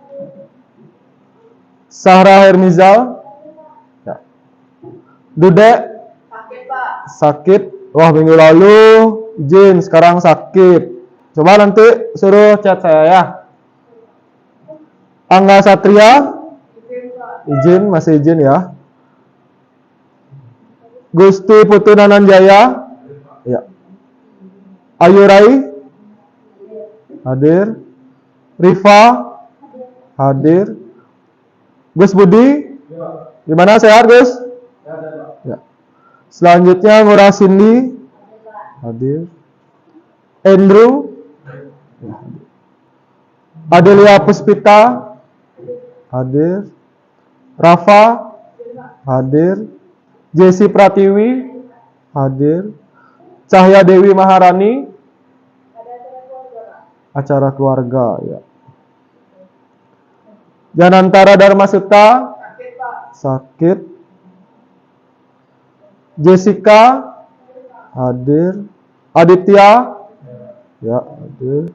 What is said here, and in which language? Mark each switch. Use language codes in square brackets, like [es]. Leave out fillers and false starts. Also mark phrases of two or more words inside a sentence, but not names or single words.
[id] Sahra Hermizal? Ya. Dudek? Sakit. Wah, minggu lalu izin, sekarang sakit. Coba nanti suruh chat saya ya. Angga Satria? Izin, masih izin ya. Gusti Putu Nananjaya? Ya. Ayu Rai? Hadir. Rifa? Hadir. Gus Budi? Gimana, sehat Gus? Ya. Selanjutnya Ngurah Cindy? Hadir. Andrew? Adelia Puspita? Hadir. Rafa? Hadir. Jesse Pratiwi? Hadir. Cahya Dewi Maharani? Acara keluarga, ya. Janantara Darmasuta? Sakit. Jessica? Hadir. Aditya? Ya, hadir.